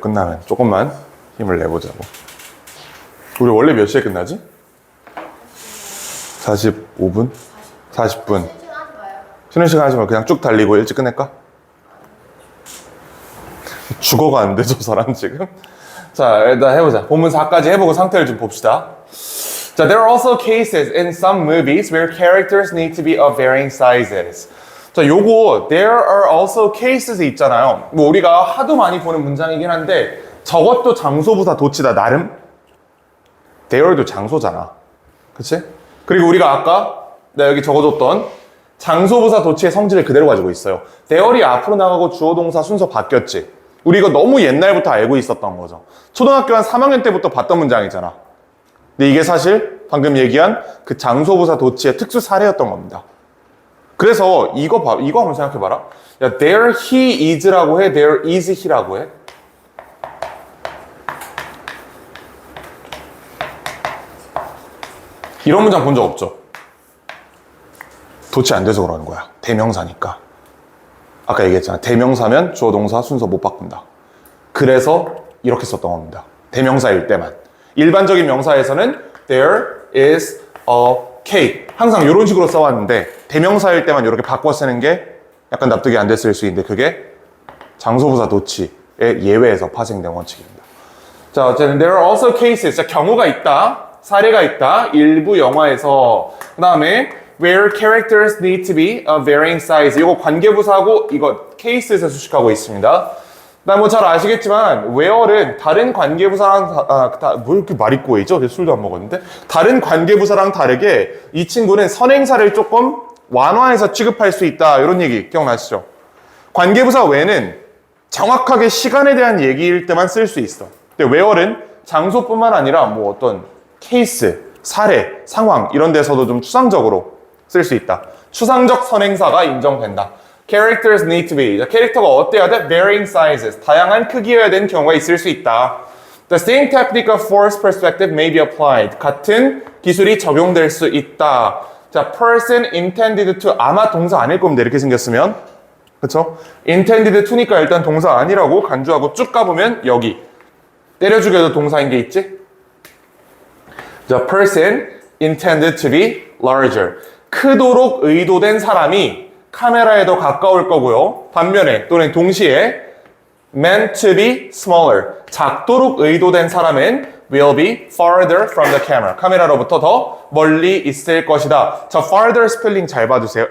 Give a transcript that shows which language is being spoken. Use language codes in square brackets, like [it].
[ko] 끝나면 조금만 힘을 내보자고. 우리 원래 몇 시에 끝나지? 45분? 40분. 쉬는 시간 하지 말고 그냥 쭉 달리고 일찍 끝낼까? 죽어가는데 저 사람 지금? 자, 일단 해보자. 본문 4까지 해보고 상태를 좀 봅시다. [en] 자, there are also cases in some movies where characters need to be of varying sizes. [ko] 자, 요거 [en] there are also cases [ko] 있잖아요. 뭐 우리가 하도 많이 보는 문장이긴 한데 저것도 장소부사 도치다. 나름 there도 장소잖아. 그치? 그리고 우리가 아까 내가 여기 적어줬던 장소부사 도치의 성질을 그대로 가지고 있어요. there이 앞으로 나가고 주어 동사 순서 바뀌었지. 우리 이거 너무 옛날부터 알고 있었던 거죠. 초등학교 한 3학년 때부터 봤던 문장이잖아. 근데 이게 사실 방금 얘기한 그 장소부사 도치의 특수 사례였던 겁니다. 그래서 이거 한번 생각해봐라. 야, [en] there he is [ko] 라고 해, [en] there is he [ko] 라고 해. 이런 문장 본 적 없죠? 도치 안 돼서 그러는 거야. 대명사니까. 아까 얘기했잖아. 대명사면 주어 동사 순서 못 바꾼다. 그래서 이렇게 썼던 겁니다. 대명사일 때만. 일반적인 명사에서는 [en] there is a cake. [ko] 항상 이런 식으로 써왔는데 대명사일 때만 이렇게 바꿔 쓰는 게 약간 납득이 안 됐을 수 있는데 그게 장소부사 도치의 예외에서 파생된 원칙입니다. 자, 어쨌든 [en] there are also cases. [ko] 자, 경우가 있다. 사례가 있다. 일부 영화에서. 그 다음에 [en] where characters need to be of varying size. [ko] 이거 관계부사하고 이거 case에서 수식하고 있습니다. 나 뭐 잘 아시겠지만 where는 다른 관계부사랑 뭐 이렇게 말이 꼬이죠? 술도 안 먹었는데 다른 관계부사랑 다르게 이 친구는 선행사를 조금 완화해서 취급할 수 있다 이런 얘기 기억나시죠? 관계부사 where는 정확하게 시간에 대한 얘기일 때만 쓸 수 있어. 근데 where는 장소뿐만 아니라 뭐 어떤 케이스, 사례, 상황 이런 데서도 좀 추상적으로 쓸 수 있다. 추상적 선행사가 인정된다. [en] Characters need to be. [ko] 캐릭터가 어때야 돼? [en] Varying sizes. [ko] 다양한 크기여야 되는 경우가 있을 수 있다. [en] The same technique of forced perspective may be applied. [ko] 같은 기술이 적용될 수 있다. 자, [en] person intended to. [ko] 아마 동사 아닐 겁니다. 이렇게 생겼으면. 그쵸? [en] intended to [ko] 니까 일단 동사 아니라고 간주하고 쭉 가보면 여기. 때려주게도 동사인 게 있지? [en] The person intended to be larger. [ko] 크도록 의도된 사람이 카메라에 더 가까울 거고요. 반면에 또는 동시에 [en] meant to be smaller. [ko] 작도록 의도된 사람은 [en] will be farther from the camera. [ko] 카메라로부터 더 멀리 있을 것이다. 자, farther 스펠링 잘 봐주세요.